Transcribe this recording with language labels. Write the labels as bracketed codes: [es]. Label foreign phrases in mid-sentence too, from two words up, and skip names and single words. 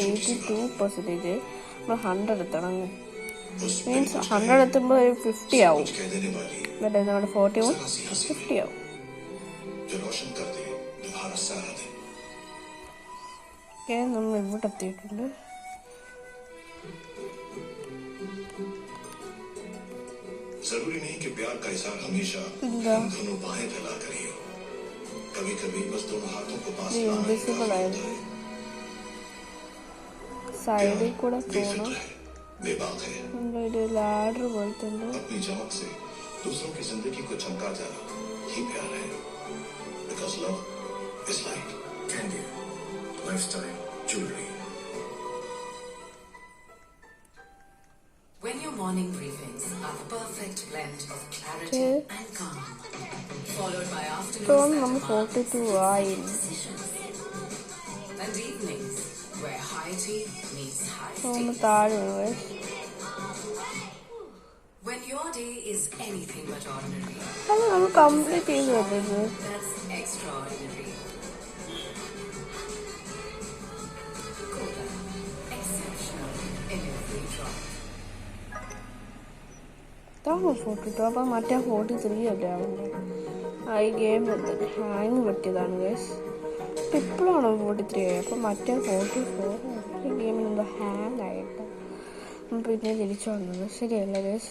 [ml] 82% നമ്മൾ 100 എത്തണം. മീൻസ് 100 എത്തുമ്പോൾ 50 ആവും. എന്നിട്ട് നമ്മുടെ 41 50 ആവും. നമ്മൾ ഇവിടെ എത്തിയിട്ടുണ്ട്. [hi] जरूरी नहीं कि प्यार का इज़हार हमेशा हम दोनों बाहें फैला कर ही हो. कभी कभी बस दोनों हाथों को पास लाना ही काफी होता है. [ml] സൈഡിൽ കൂടെ പോകണം. [hi] बेबाक है. [ml] ഒരു ലാഡർ പോലത്തെ [hi] अपनी चमक से दूसरों की जिंदगी को चमका जाना ही प्यार है. [en] Because love is like candy, lifestyle, jewelry. When your morning briefings are the perfect blend of clarity and calm, followed by afternoon [ml] നമ്മൾ 42 ആയി. [en] and evenings where high tea meets high [ml] നമ്മൾ [en] tea. [ml] താഴെ [en] When your day is anything but ordinary, [ml] അത് നമ്മൾ കംപ്ലീറ്റ് ചെയ്ത് തരുന്നത്. [en] that's extraordinary. Golden, exceptional in every drop. [ml] ഇതാണ് 42. അപ്പം മറ്റേ 43 അല്ലേ ആവുന്നത്. ഈ ഗെയിം ഹാങ് പറ്റിയതാണ് ഗൈസ്. ഇപ്പോഴാണ് 43 ആയത്. അപ്പം മറ്റേ 44 ഈ ഗെയിമിൽ എന്തോ ഹാങ് ആയിട്ട് പിന്നെ തിരിച്ചു വന്നത് ശരിയല്ല ഗൈസ്.